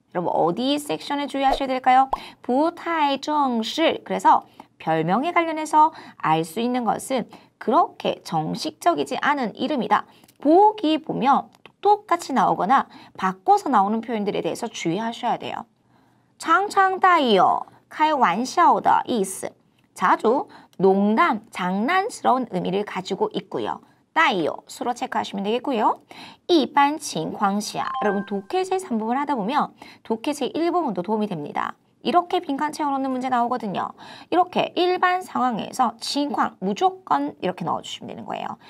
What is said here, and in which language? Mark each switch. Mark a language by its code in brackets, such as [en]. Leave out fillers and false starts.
[ko] 여러분 어디 섹션에 주의하셔야 될까요? [zh] 不太正式. [ko] 그래서 별명에 관련해서 알 수 있는 것은 그렇게 정식적이지 않은 이름이다. 보기 보면 똑같이 나오거나 바꿔서 나오는 표현들에 대해서 주의하셔야 돼요. [zh] 常常带有开玩笑的意思. [ko] 자주 농담, 장난스러운 의미를 가지고 있고요. 带有 수로 체크하시면 되겠고요. [zh] 一般情况下, [ko] 여러분 독해제 3부분 하다 보면 독해제 1부분도 도움이 됩니다. 이렇게 빈칸 채워놓는 문제 나오거든요. 이렇게 일반 상황에서情况 무조건 이렇게 넣어주시면 되는 거예요.